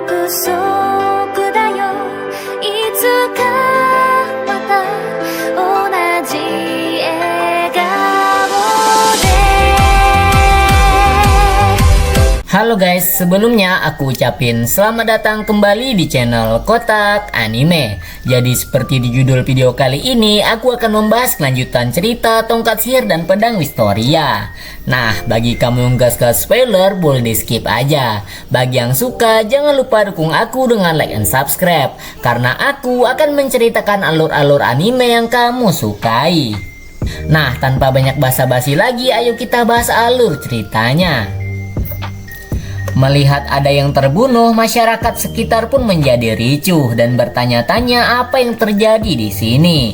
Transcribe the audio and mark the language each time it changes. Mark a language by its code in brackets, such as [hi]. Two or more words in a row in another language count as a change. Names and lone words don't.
[ja] 束だよいつかまた同じ笑顔で [id] Halo guys, sebelumnya aku ucapin selamat datang kembali di channel Kotak Anime. Jadi seperti di judul video kali ini, aku akan membahas kelanjutan cerita Tongkat Sihir dan Pedang Wistoria. Nah, bagi kamu yang gak suka spoiler, boleh di skip aja. Bagi yang suka, jangan lupa dukung aku dengan [en] like and subscribe, [id] karena aku akan menceritakan alur-alur anime yang kamu sukai. Nah, tanpa banyak basa-basi lagi, ayo kita bahas alur ceritanya. Melihat ada yang terbunuh, masyarakat sekitar pun menjadi ricuh dan bertanya-tanya apa yang terjadi di sini.